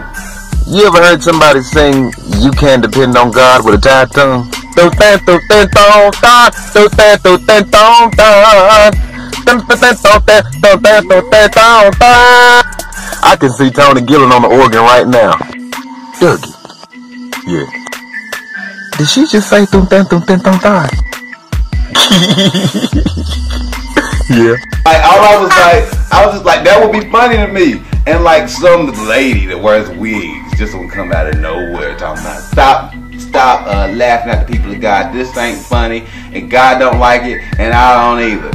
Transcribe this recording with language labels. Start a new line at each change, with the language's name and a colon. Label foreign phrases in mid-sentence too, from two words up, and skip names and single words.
English: You ever heard somebody sing, "You Can Depend on God" with a tied tongue? I can see Tony Gillen on the organ right now. Dougie. Yeah. Did she just say "tum tan tum tan tum tan"? Yeah. Like, I was just like, that would be funny to me. And like some lady that wears wigs just would come out of nowhere talking about stop laughing at the people of God. This ain't funny, and God don't like it, and I don't either.